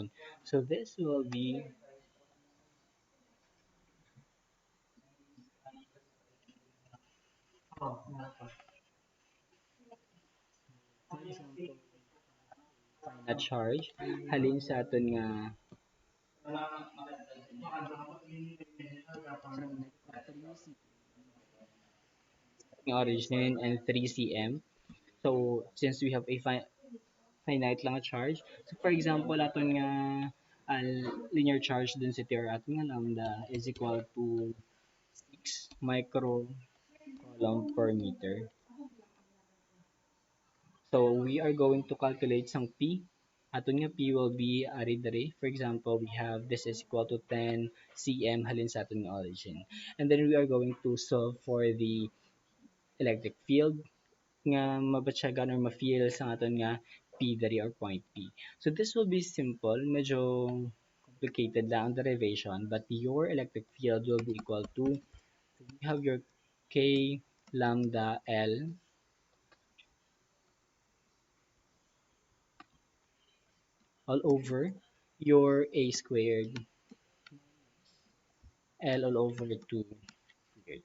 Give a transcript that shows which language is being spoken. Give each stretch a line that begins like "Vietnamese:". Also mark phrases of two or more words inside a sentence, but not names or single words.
English: So this will be, for example,
Hiligaynon: na charge halin sa aton nga origin and 3 cm.
English: So since we have a finite
Hiligaynon: lang nga
English: charge, so for example
Hiligaynon: aton nga
English: linear charge density or
Hiligaynon: aton nga
English: lambda is equal to 6 micro coulomb per meter. So we are going to calculate some P.
Hiligaynon: Aton nga
English: P will be
Hiligaynon: ari diri.
English: For example, we have this is equal to 10 cm
Hiligaynon: halin sa aton nga
English: origin. And then we are going to solve for the electric field
Hiligaynon: nga mabatsyagan or ma-feel sa aton nga P diri
English: or point P. So this will be simple,
Hiligaynon: medyo complicated lang ang
English: derivation, but your electric field will be equal to, so we have your K lambda L all over your A squared L all over 2 squared.